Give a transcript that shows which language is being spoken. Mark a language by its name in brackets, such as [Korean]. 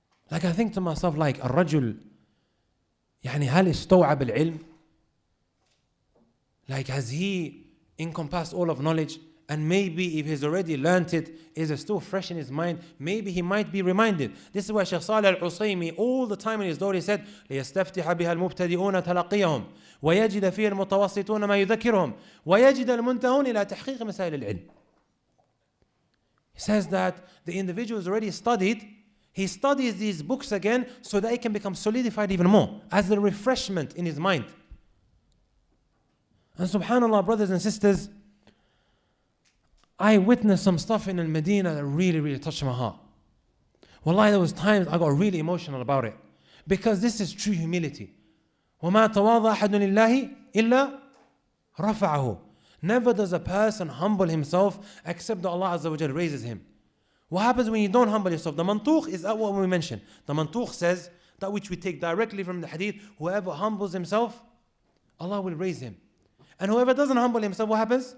[English] Like, I think to myself, like, [Arabic] الرجل يعني هل استوعب العلم? [English] Like, has he encompassed all of knowledge? And maybe if he's already learnt it, is it still fresh in his mind? Maybe he might be reminded. This is why Shaykh Saleh al-Osaimi, all the time in his door, he said, [Arabic] ليستفتح بها المبتدئون تلقيهم ويجد فيه المتوسطون ما يذكرهم ويجد المنتهون إلى تحقيق مسائل العلم. [English] He says that the individual has already studied, he studies these books again so that it can become solidified even more as a refreshment in his mind. And subhanAllah, brothers and sisters, I witnessed some stuff in Medina that really, really touched my heart. Wallahi, there was times I got really emotional about it. Because this is true humility. [Arabic] وَمَا تَوَاضَ أَحَدٌ لِلَّهِ إِلَّا رَفَعَهُ. [English] Never does a person humble himself except that Allah Azza wa Jal raises him. What happens when you don't humble yourself? The mantuq is that what we mentioned. The mantuq says, that which we take directly from the hadith, whoever humbles himself, Allah will raise him. And whoever doesn't humble himself, what happens?